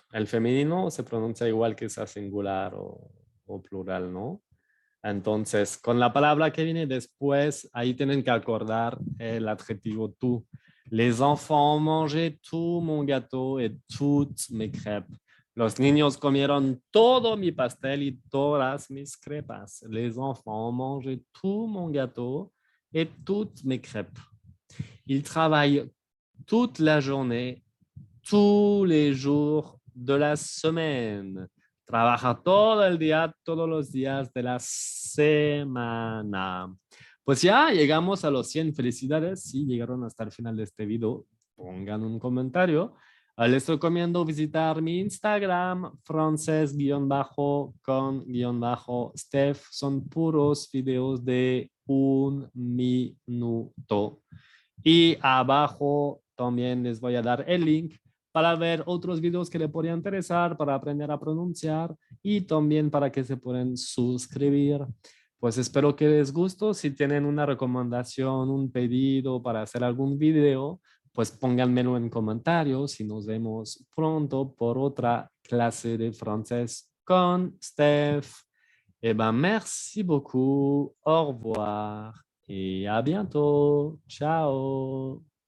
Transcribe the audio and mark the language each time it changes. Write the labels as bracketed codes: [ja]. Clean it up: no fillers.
[es] El femenino se pronuncia igual que esa singular o plural, ¿no? Entonces, con la palabra que viene después, ahí tienen que acordar el adjetivo tú. [fr] Les enfants ont mangé tout mon gâteau et toutes mes crêpes. [es] Los niños comieron todo mi pastel y todas mis crepas. [fr] Les enfants ont mangé tout mon gâteau et toutes mes crêpes. Ils travaillent toute la journée, tous les jours de la semaine. [es] Trabaja todo el día, todos los días de la semana. Pues ya llegamos a los 100. Felicidades si llegaron hasta el final de este video. Pongan un comentario. Les recomiendo visitar mi Instagram, frances_con_steph. Son puros videos de 1 minuto. Y abajo también les voy a dar el link para ver otros videos que le podrían interesar, para aprender a pronunciar y también para que se puedan suscribir. Pues espero que les guste. Si tienen una recomendación, un pedido para hacer algún video, pues pónganmelo en comentarios y nos vemos pronto por otra clase de francés con Steph. [fr] Eh ben, merci beaucoup. Au revoir et à bientôt. Ciao.